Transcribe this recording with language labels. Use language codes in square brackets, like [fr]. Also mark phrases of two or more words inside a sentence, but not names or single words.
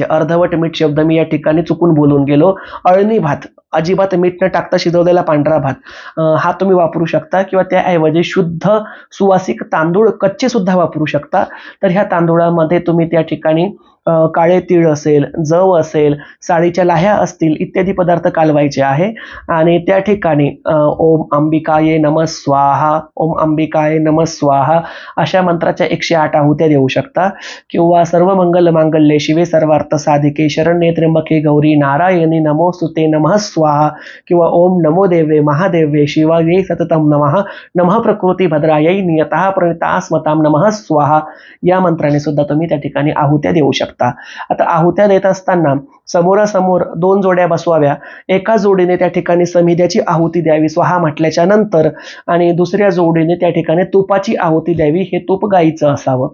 [mr] अर्धवट मीठ शब्द मी या ठिकाणी चुकून बोलून गेलो. अळणी भात, अजिबात मीठ न टाकता शिजवलेला पांढरा भात, हा तुम्ही वापरू शकता किंवा त्याऐवजी शुद्ध सुवासिक तांदूळ कच्चे सुद्धा वापरू शकता. तर ह्या तांदूळामध्ये तुम्ही त्या ठिकाणी काळे तीळ असेल, जव असेल, साळीच्या लाह्या असतील इत्यादी पदार्थ कालवायचे आहे. आणि त्या ठिकाणी [sa] ओम अंबिकाये नमः स्वाहा, ओम अंबिकाये नमः स्वाहा [mr] अशा मंत्राच्या 108 आहुत्या देऊ शकता. किंवा [sa] सर्व मंगल मांगल्ये शिवे सर्वार्थ साधिके शरण्ये त्र्यंबके गौरी नारायणी नमोस्तुते नमः स्वाहा [mr] किंवा [sa] ओम नमो देवे महादेवे शिवाय सततम नमः, नमः प्रकृती भद्रायै नियतः प्रणिता स्मताम नमः स्वाहा [mr] या मंत्राने सुद्धा तुम्ही त्या ठिकाणी आहुत्या देऊ शकता. आता आहुत्या देत असताना समोरासमोर 2 जोड्या बसवाव्या. एका जोडीने त्या ठिकाणी समिध्याची आहुती द्यावी स्वाहा म्हटल्याच्या नंतर, आणि दुसऱ्या जोडीने त्या ठिकाणी तुपाची आहुती द्यावी. हे तूप गाईचं असावं.